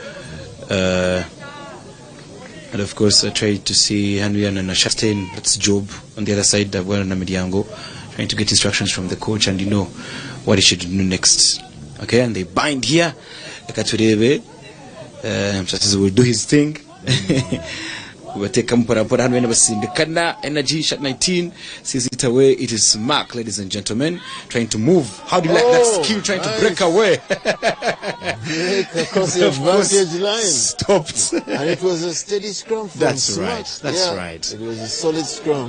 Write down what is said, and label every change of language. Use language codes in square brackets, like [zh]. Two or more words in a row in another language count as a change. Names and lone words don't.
[en] And of course, I tried to see Henrian and Shastain, that's Job, on the other side, well, Namilyango, trying to get instructions from the coach and what he should do next. Okay, and they bind here. Musasizi will do his thing. [lg] Wateka mpora hano basindikana. [en] Energy shot 19 sees it away. It is Smack, ladies and gentlemen, trying to move. How do you like that skill, trying to break away? Across the advantage line. Stopped. And it was a steady scrum from That's Smack. right. That's right. It was a solid scrum.